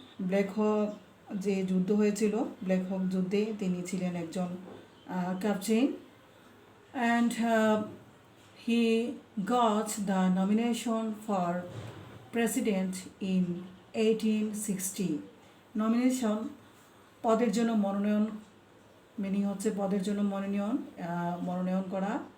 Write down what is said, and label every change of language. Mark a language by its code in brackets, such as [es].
[bn] Black হক যে যুদ্ধ হয়েছিল, ব্ল্যাক হক যুদ্ধে তিনি ছিলেন একজন captain. [en] And he got the nomination for president in 1860. [bn] Nomination পদের জন্য মনোনয়ন, মিনিং হচ্ছে পদের জন্য মনোনয়ন করা।